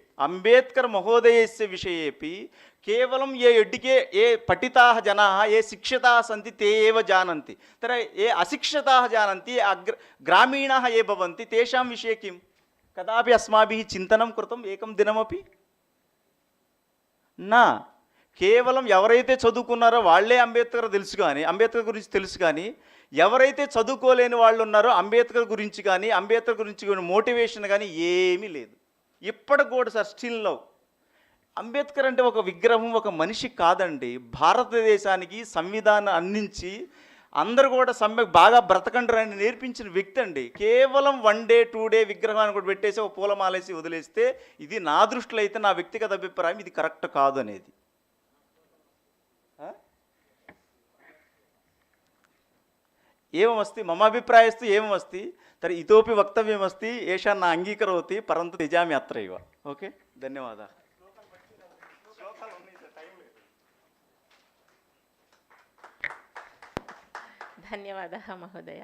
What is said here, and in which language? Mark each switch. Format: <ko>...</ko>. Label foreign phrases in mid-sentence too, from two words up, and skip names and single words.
<sa>अम्बेद्कर् महोदयस्य विषयेपि केवलं ये पठिताः जनाः, ये शिक्षिताः सन्ति ते एव जानन्ति। तर्हि ये अशिक्षिताः जानन्ति, ग्रामीणाः ये भवन्ति, तेषां विषये किं कदापि अस्माभिः चिन्तनं कृतम् एकं दिनमपि न।</sa> <te>కేవలం ఎవరైతే చదువుకున్నారో వాళ్ళే అంబేద్కర్ తెలుసు కానీ, అంబేద్కర్ గురించి తెలుసు కానీ, ఎవరైతే చదువుకోలేని వాళ్ళు ఉన్నారో అంబేద్కర్ గురించి కానీ, అంబేద్కర్ గురించి మోటివేషన్ కానీ ఏమీ లేదు. ఇప్పటికి కూడా సార్</te> <en>still now</en> <te>అంబేద్కర్ అంటే ఒక విగ్రహం, ఒక మనిషి కాదండి. భారతదేశానికి సంవిధానం అందించి అందరూ కూడా బాగా బ్రతకండి అని నేర్పించిన వ్యక్తి అండి. కేవలం</te> <en>1 day 2 day</en> <te>విగ్రహాన్ని కూడా పెట్టేసి ఒక పూలమాలేసి వదిలేస్తే, ఇది నా దృష్టిలో అయితే, నా వ్యక్తిగత అభిప్రాయం, ఇది కరెక్ట్ కాదు అనేది.</te> <sa>एवमस्ति, मम अभिप्रायस्तु एवमस्ति। तर्हि इतोपि वक्तव्यमस्ति, एषा न अङ्गीकरोति, परन्तु त्यजामि अत्रैव। ओके, धन्यवादाः। धन्यवादः महोदय।</sa>